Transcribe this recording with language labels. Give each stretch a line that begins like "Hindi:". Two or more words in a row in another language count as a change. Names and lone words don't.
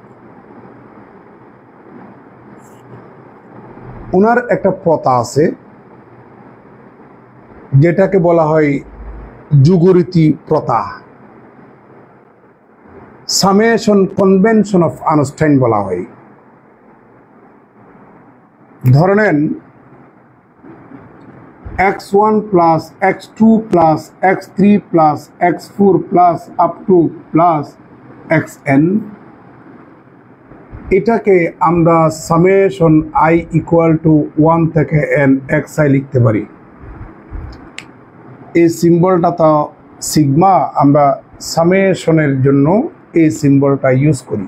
Bangla: ওনার একটা প্রথা আছে যেটাকে বলা হয় যুগরীতি প্রথা,
English: summation convention of Einstein
Bangla: বলা হয়। ধরে নেন
English: x1 plus x2 plus x3 plus x4 plus up to plus xn,
Bangla: এটাকে আমরা
English: summation i equal to 1
Bangla: থেকে n xi লিখতে পারি। এই সিম্বলটা তো সিগমা, আমরা সামেশনের জন্য এই সিম্বলটা ইউজ করি।